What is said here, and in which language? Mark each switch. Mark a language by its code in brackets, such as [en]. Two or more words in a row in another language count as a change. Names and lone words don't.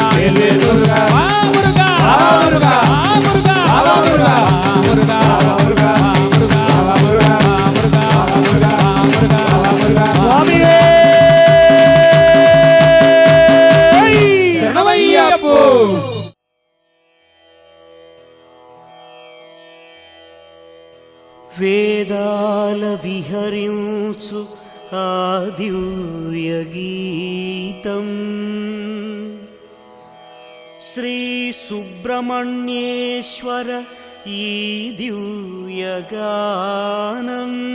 [ta] வேல் முருகா வா முருகா வா முருகா வா முருகா வா முருகா வா முருகா வா முருகா வா முருகா வா முருகா வா முருகா வா முருகா வா முருகா வா முருகா சுவாமியே சரணமய்யப்போ [te] వేదాల విహరించు ఆ దివ్య గీతం శ్రీ సుబ్రహ్మణ్యేశ్వర ఈ దివ్య గానం